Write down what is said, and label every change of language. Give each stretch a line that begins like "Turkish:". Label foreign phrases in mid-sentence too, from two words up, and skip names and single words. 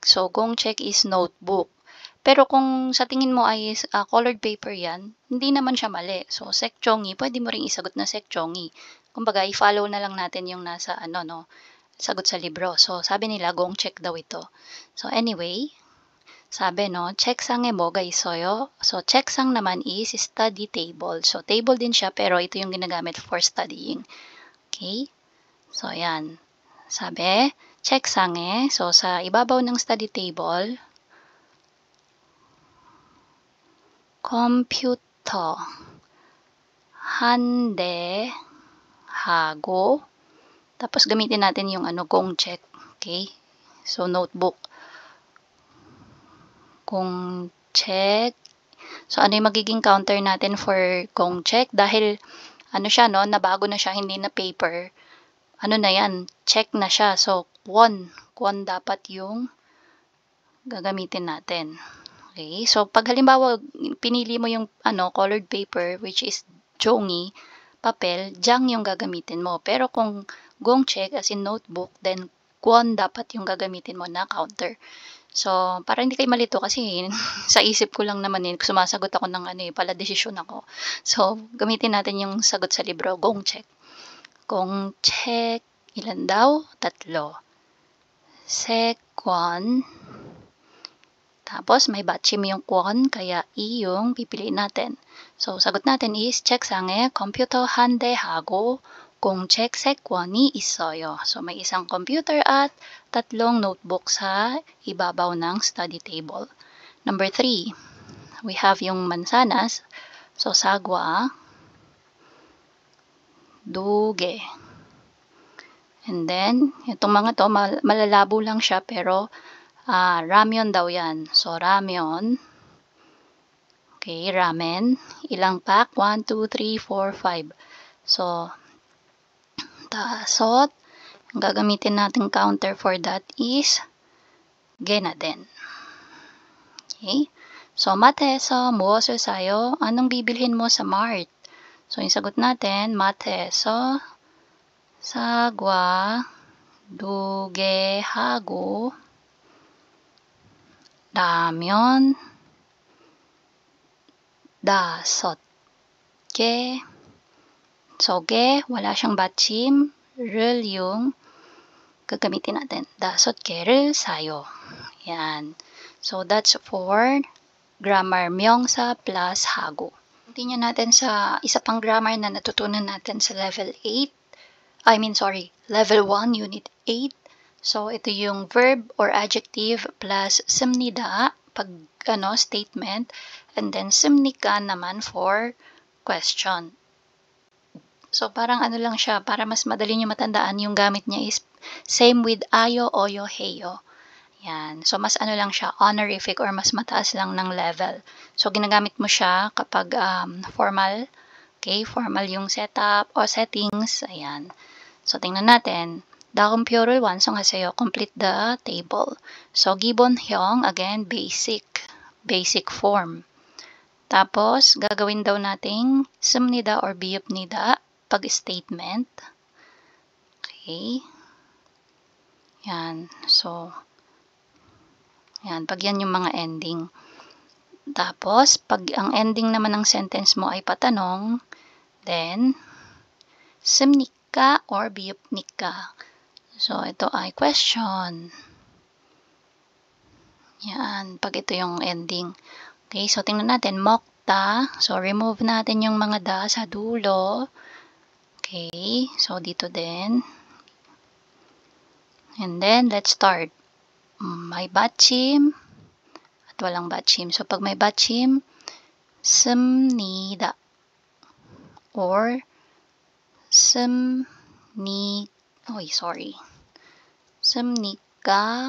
Filipino: So, gongcheck
English: is notebook.
Filipino: Pero kung sa tingin mo ay colored paper yan, hindi naman siya mali. So, sekchongi, pwede mo ring isagot na sekchongi. Kumbaga, i-follow na lang natin yung nasa sagot sa libro. So, sabi nila, gongcheck daw ito. So, anyway, sabi
Korean: 책상에 뭐가 있어요?
Filipino: So, 책상 naman
English: is study table.
Filipino: So, table din siya, pero ito yung ginagamit
English: for studying.
Filipino: Okay? So, ayan. Sabi, 책상에. So, sa ibabaw ng
English: study table,
Filipino: computer
Korean: 한 대 하고,
Filipino: tapos gamitin natin yung gongcheck. Okay? So, notebook. Gongcheck. So, ano yung magiging counter natin for gongcheck? Dahil, siya, nabago na siya, hindi na paper. ano na yan, check na siya. So, kwon dapat yung gagamitin natin. Okay, so pag halimbawa pinili mo yung
English: colored paper which is
Filipino: jongi, papel, jang yung gagamitin mo. Pero kung gongcheck
English: as in notebook,
Filipino: then kwon dapat yung gagamitin mo na counter. So, para hindi kayo malito kasi sa isip ko lang naman sumasagot ako ng pala desisyon ako. So, gamitin natin yung sagot sa libro, gongcheck. Gongcheck, ilan daw? 3. Sekwon. Tapos, may batchim yung kwon, kaya i yung pipiliin natin. So, sagot natin is,
Korean: 책상에 컴퓨터 한 대 하고 공책 3권이 있어요.
Filipino: So, may isang computer at 3 notebook sa ibabaw ng study table.
English: Number 3, we have
Filipino: yung mansanas. So,
Korean: 사과, 두 개.
Filipino: And then, itong mga to, malalabo lang siya, pero ramyon daw yan. So, ramyon. Okay, ramen. Ilang pack? 1, 2, 3, 4, 5. So, dasot. Ang gagamitin natin
English: counter for that
Filipino: is gena din. Okay? So,
Korean: mat에서 무엇을 사요?
Filipino: Anong bibilhin mo sa Mart? So, yung sagot natin,
Korean: mat에서 sagwa 2개 하고 라면 5개.
Filipino: So, wala siyang batchim. 를 yung gagamitin natin.
Korean: 5개를 사요.
Filipino: Yan.
English: So, that's for grammar 명사 plus 하고.
Filipino: Continue natin sa isa pang grammar na natutunan natin sa level 1, unit 8. So, ito yung
English: verb or adjective plus
Filipino: 습니다 pag statement,
English: and then
Filipino: 습니까 naman
English: for question.
Filipino: So, parang lang siya, para mas madali nyo matandaan, yung gamit niya is
English: same with
Filipino: ayo, oyo, heyo. Yan. So, mas lang siya, honorific or mas mataas lang ng level. So, ginagamit mo siya kapag formal. Okay, formal yung
English: setup or settings.
Filipino: Ayan. So, tingnan natin.
Korean: 다음 표를 완성하세요.
English: Complete the table. So, 기본형, again, basic form.
Filipino: Tapos, gagawin daw nating 습니다 or 비읍니다 pag statement. Okay. Yan. So, yan. Pag yan yung mga ending. Tapos, pag ang ending naman ng sentence mo ay patanong, then, 습니까 or 비읍니까? So, ito ay question. Yan. Pag ito yung ending. Okay, so tingnan natin. 먹다. So, remove natin yung mga da sa dulo. Okay, so dito din.
English: And then, let's start.
Filipino: May batchim at walang batchim. So, pag may batchim, 습니다 or 습니까.